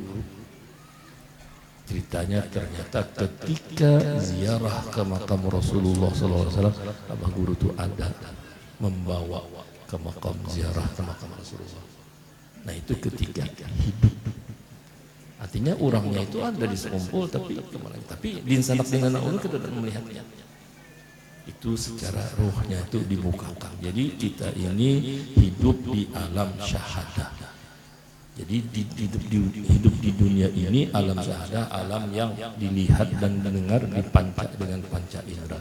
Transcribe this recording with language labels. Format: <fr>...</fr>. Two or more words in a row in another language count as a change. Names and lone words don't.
<id>Ceritanya ternyata ketika ziarah ke makam Rasulullah SAW, Abah Guru itu ada membawa ke makam ziarah ke makam Rasulullah. Nah itu ketika hidup. Artinya orangnya itu ada di Sekumpul, tapi di sanak dengan ulun kita tidak melihatnya. Itu secara ruhnya itu dibukakan. Jadi kita ini hidup di alam syahadah. Jadi hidup di dunia ini alam syahadah, alam yang dilihat dan dengar dipanca dengan panca indera.</id>